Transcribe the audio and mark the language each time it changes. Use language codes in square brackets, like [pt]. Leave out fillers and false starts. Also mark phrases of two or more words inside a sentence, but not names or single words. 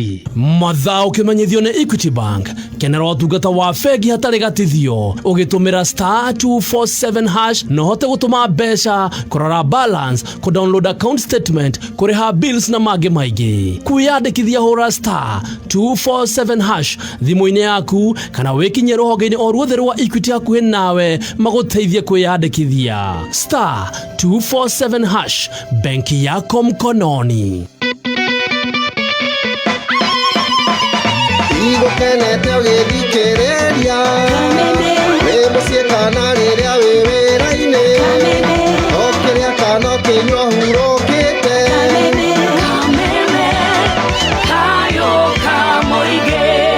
[ki] Mathaa ũkĩmenyithio nĩ Equity Bank. Kenera ũtungata wa bengi hatarĩ gatithio ũgĩtũmĩra *247# no hote gũtũma mbeca, kũrora balance, [en] download account statement, [ki] kũrĩha bills na mangĩ maingĩ. Kwĩyandĩkithia hũra *247# thimũ-inĩ yaku kana wĩkinye rũhonge-inĩ o ruothe rwa Equity hakuhĩ nawe magũteithie kwĩyandĩkithia. *247#, [sw] benki yako mkononi. [ki] Igokenete ũgĩthikĩrĩria wĩ mũciĩ kana rĩrĩa wĩ wĩra-inĩ o kĩrĩa kana kĩnyua hurũkĩte Kayo kamoige.